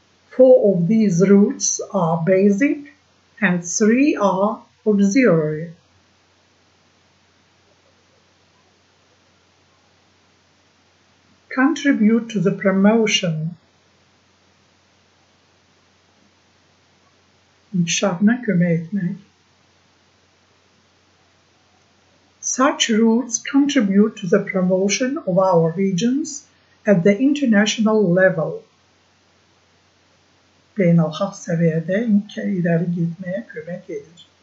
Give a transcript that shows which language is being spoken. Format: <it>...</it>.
<en>4 of these routes are basic and 3 are auxiliary. Contribute to the promotion.</en> <az>İnkişafına kömək etmək.</az> <en>Such routes contribute to the promotion of our regions at the international level.</en> <az>Beynəlxalq səviyyədə irəli getməyə kömək edir.</az>